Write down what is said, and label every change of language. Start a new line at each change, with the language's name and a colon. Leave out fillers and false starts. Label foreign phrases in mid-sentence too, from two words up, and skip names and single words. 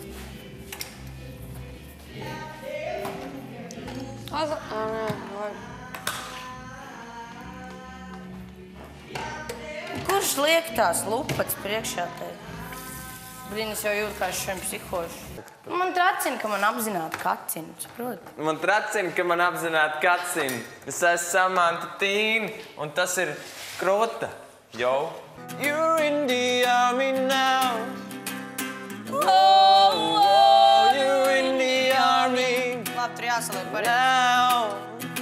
Latvian: Kurš liek tās lupats priekšā tev? Brīnis jau jūt, kā es šiem psihošu. Man tracina, ka man apzināti kacina, saproti? Man tracina, ka man apzināti kacina. Es esmu Samanta Tīna, un tas ir Kruta.
English: Yo. You're in the army now. Oh, you're in the army
Latvian: Labi, tur jāsaliek par
English: now.